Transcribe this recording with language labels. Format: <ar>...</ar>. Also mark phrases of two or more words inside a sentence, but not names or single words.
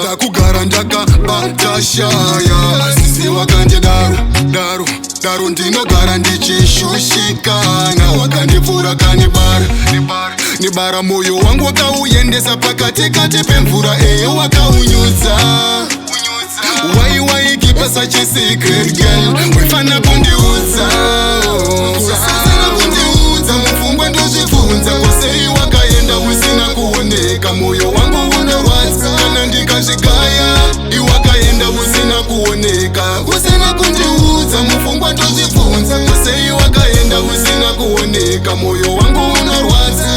<sn>Ndakugara ndakabata shaya. Sisi wakandidaro, daro, daro ndinogara ndichishushikana. Wakandipfura kanibara, nibara, moyo wangu wakauendesa pakati kati pemvura, eyo wakaunyudza.</sn> <en>Why, why keep us such a secret, girl?</en> <sn>Wefana kundiudza, usasina kundiudza, mufungwa ndozvibvunza. Kose wakaenda usina kuoneka, moyo wangu unorwadza. Kana ndikazvigaya, iwakaenda usina kuoneka. Usina kundiudza, mufungwa ndozvibvunza. Kose wakaenda usina kuoneka, moyo wangu unorwadza.</sn>